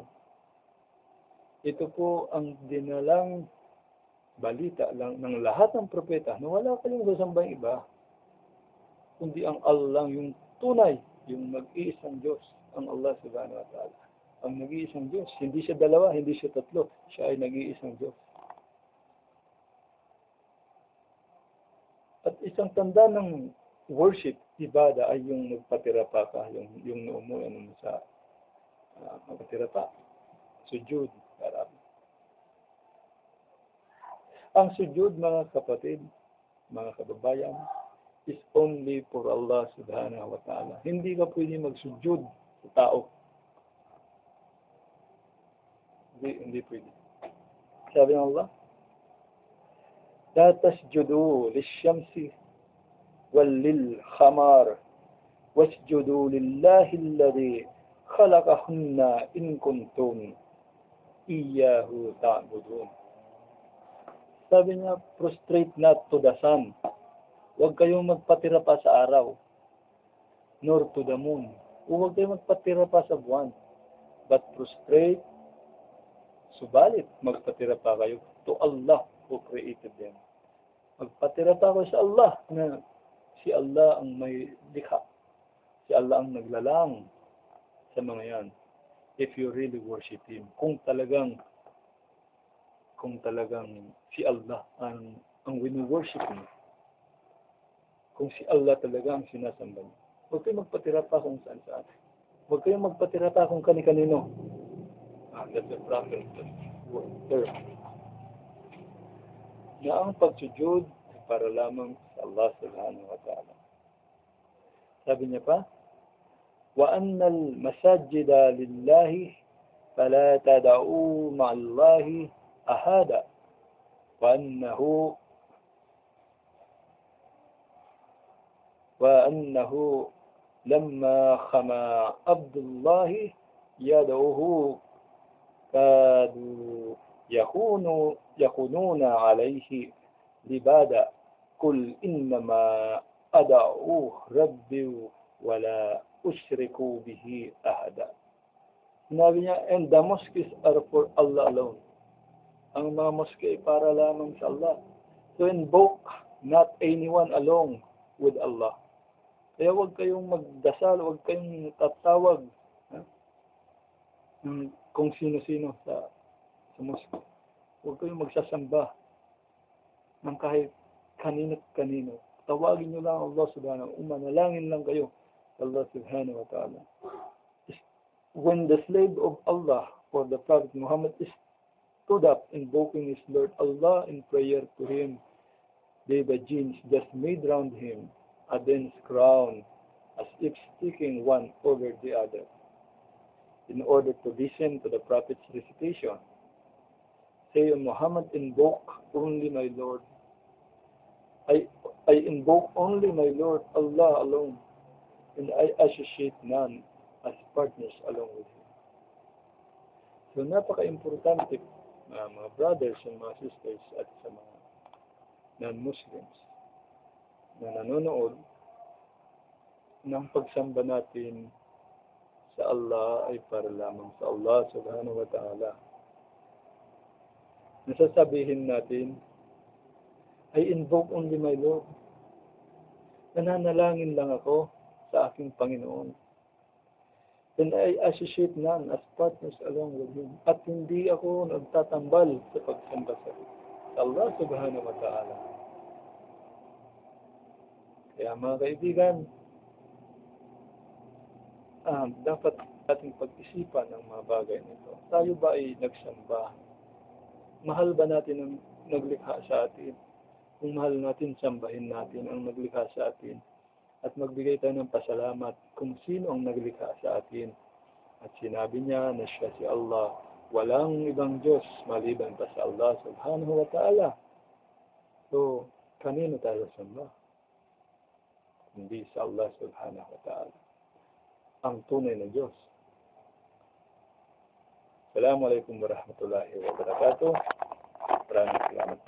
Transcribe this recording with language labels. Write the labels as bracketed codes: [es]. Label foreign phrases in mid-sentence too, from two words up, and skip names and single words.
[tl] Ito po ang dinalang balita lang ng lahat ng propeta na wala kayong sasambang iba, kundi ang Allah yung tunay, yung nag-iisang Diyos, ang Allah [ar] سبحانه وتعالى. [tl] Ang nag-iisang Diyos, hindi siya dalawa, hindi siya tatlo, siya ay nag-iisang Diyos. At isang tanda ng worship, ibada, ay yung magpatira pa ka, yung umuwi mo sa magpatira pa, sujud, para. Ang sujud, mga kapatid, mga kababayan, [en] is only for Allah [ar] سبحانه وتعالى. [tl] Hindi ka pwede magsujud sa tao. Hindi pwede. Sabi ng Allah, [ar] لا تسجدوا للشمس ولا للقمر واسجدوا لله الذي خلقهن إن كنتم إياه تعبدون. [tl] Sabi niya, [en] prostrate not to the sun. [tl] Huwag kayong magpatira pa sa araw, [en] nor to the moon. [tl] Huwag kayong magpatira pa sa buwan. [en] But prostrate, [tl] subalit magpatira pa kayo [en] to Allah who created them. [tl] Magpatira pa kayo sa Allah na si Allah ang may likha. Si Allah ang naglalang sa mga yan. [en] If you really worship Him. [tl] Kung talagang si Allah ang wini-worship mo. Kung si Allah talaga ang sinasamba niyo. Huwag kayong magpatira pa kung saan-saan. Huwag kayong magpatira pa kung kani-kanino. [en] That's the proper term. [tl] Na ang pagsujud ay para lamang sa Allah [ar] سبحانه وتعالى. [tl] Sabi niya pa, [ar] وَأَنَّ الْمَسَاجِدَ لِلَّهِ فَلَا تَدَعُوا مَعَ اللَّهِ أَحَدًا وأنه لما خما عبد الله يدعوه كادوا يكونون عليه لبادا قل إنما أدعو ربي ولا أشرك به أحدا. [tl] Sinabi niya, [en] and the mosques are for Allah alone. [tl] Ang mga mosque ay para lamang sa Allah. [en] So invoke not anyone along with Allah. [tl] Kaya huwag kayong magdasal, huwag kayong tatawag kung sino-sino sa mosque. Huwag kayong magsasamba ng kahit kanino-kanino. Tawagin nyo lang Allah [ar] سبحانه وتعالى. [tl] Manalangin lang kayo sa Allah [ar] سبحانه وتعالى. [en] When the slave of Allah, or the Prophet Muhammad, stood up invoking his Lord Allah in prayer to him, the jinns just made round him a dense crown, as if sticking one over the other, in order to listen to the Prophet's recitation. Say, Muhammad, invoke only my Lord. I invoke only my Lord Allah alone, and I associate none as partners along with Him. So, [tl] napaka-importante, mga [en] brothers and [tl] mga sisters at sa mga non-Muslims na nanonood ng pagsamba natin sa Allah ay para lamang sa Allah [ar] سبحانه وتعالى. [tl] Nasasabihin natin, [en] I invoke only my Lord. [tl] Nananalangin lang ako sa aking Panginoon. [en] And I associate none as partners along with Him. [tl] At hindi ako nagtatambal sa pagsamba sa Allah [ar] سبحانه وتعالى. [tl] Kaya mga kaibigan, dapat ating pag-isipan ang mga bagay nito. Tayo ba ay nagsamba? Mahal ba natin ang naglikha sa atin? Kung mahal natin, sambahin natin ang naglikha sa atin. At magbigay tayo ng pasalamat kung sino ang naglikha sa atin. At sinabi niya na siya si Allah. Walang ibang Diyos maliban pa sa Allah [ar] سبحانه وتعالى. [tl] So, kanino tayo samba? Hindi sa Allah [ar] سبحانه وتعالى. [tl] Ang tunay na Diyos. [ar] السلام عليكم ورحمة الله وبركاته. [tl] Maraming